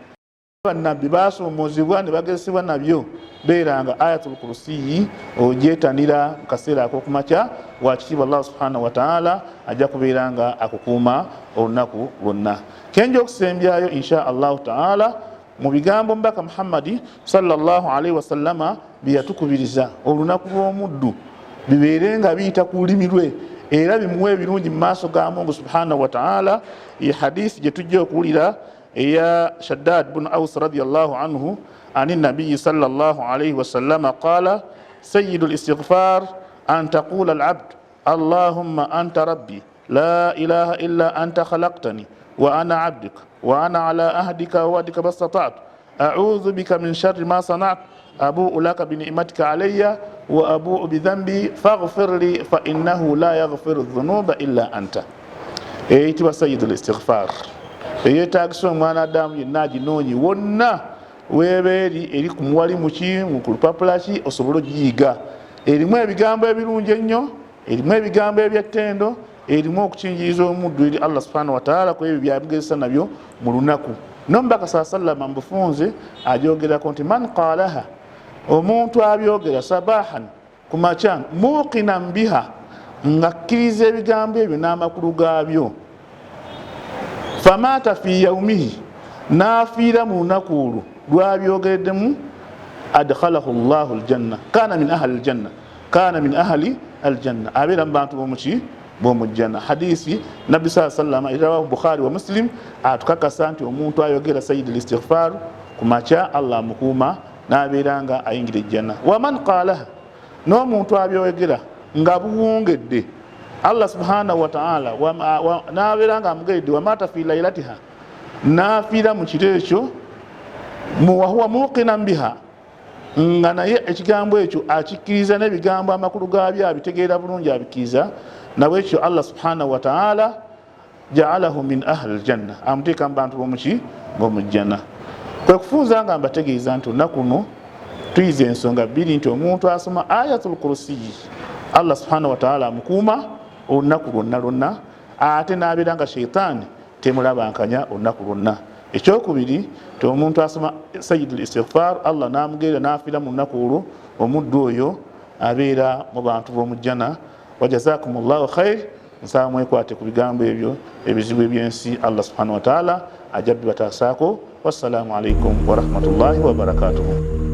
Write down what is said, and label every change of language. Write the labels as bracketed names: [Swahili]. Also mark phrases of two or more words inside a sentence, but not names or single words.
[Ganda] Bannabbi basoomoozebwa ne bagezesebwa nabyo, beeranga [Arabic] آية الكرسي [Ganda] ogyetanira mu kaseera ak'okumakya wakitiibwa Allah [Arabic] سبحانه وتعالى [Ganda] ajja kubeeranga akukuuma olunaku lwonna. Kenja okusembyayo [Arabic] إن شاء الله تعالى [Ganda] mu bigambo mbaka Muhammadi [Arabic] صلى الله عليه وسلم [Ganda] byeyatukubiriza olunaku lw'omuddu bibeerenga biyita ku lulimi lwe era bimuwe ebirungi mu maaso ga Mungu [Arabic] سبحانه وتعالى. [Ganda] Iyi hadisi gye tujja okuwulira eya [Arabic] شداد بن أوس رضي الله عنه أن النبي صلى الله عليه وسلم قال سيد الاستغفار أن تقول العبد اللهم أنت ربي لا إله إلا أنت خلقتني وأنا عبدك وأنا على عهدك ووعدك ما استطعت أعوذ بك من شر ما صنعت أبوء لك بنعمتك علي وأبوء بذنبي فاغفر لي فإنه لا يغفر الذنوب إلا أنت. [Ganda] Eyitibwa [Arabic] سيد الاستغفار. [Ganda] Eyetaagisa omwana Adamu yenna aginoonye wonna weebeeri eri ku muwalimu ki ku lupapula ki osobole ogiyiga. Erimu ebigambo ebirungi ennyo, erimu ebigambo eby'ettendo, erimu okukinjiriza omuddu eri Allah [Arabic] سبحانه وتعالى [Ganda] ku ebyo byamugezesa nabyo mu lunaku. Nomubaka sallama mbufunze ajogerako nti [Arabic] من قالها, [Ganda] omuntu abyogera sabahan ku makya [Arabic] موقنا بها [Ganda] nga akkiriza ebigambo ebyo n'amakulu gaabyo, [Arabic] فمات في يومه [Ganda] n'afiira mu lunaku olwo lwabyogereddemu, [Arabic] أدخله الله الجنة كان من أهل الجنة كان من أهل الجنة, [Ganda] abeera mu bantu b'omuki b'omujjanna. Hadisi nabbi sallama irawahu Bukhari wa Muslim atukakasa nti omuntu ayogera [Arabic] سيد الاستغفار [Ganda] ku makya Allah amukuuma n'abeeranga ayingira ejjanna. [Arabic] ومن قالها, [Ganda] n'omuntu abyogera nga buwungedde Allah [Arabic] سبحانه وتعالى [Ganda] n'abeeranga amugeredde [Arabic] ومات في ليلتها, [Ganda] n'afiira mu kiro ekyo [Arabic] وهو موقن بها, [Ganda] nga naye ekigambo ekyo akikkiriza n'ebigambo amakulu gaabyo abitegeera bulungi abikiriza, nabwekyo Allah [Arabic] سبحانه وتعالى جعله من أهل الجنة, [Ganda] amuteeka mu bantu b'omujjanna. Kwe kufunza nga mbategeeza nti olunaku luno tuyize ensonga bbiri nti omuntu asoma [Arabic] آية الكرسي [Ganda] Allah [Arabic] سبحانه وتعالى [Ganda] amukuuma olunaku lwonna, ate n'abeera nga sheitaani temulabankanya olunaku lwonna. Ekyokubiri nti omuntu asoma [Arabic] سيد الاستغفار [Ganda] Allah n'amugerera n'afiira mu lunaku olwo, omuddu oyo abeera mu bantu b'omujjanna. [Arabic] وجزاكم الله خير. [Ganda] Nsaba mwekwate ku bigambo ebyo ebizibu ebyensi Allah [Arabic] سبحانه وتعالى [Ganda] ajja bibatasaako. [Arabic] والسلام عليكم ورحمة الله وبركاته.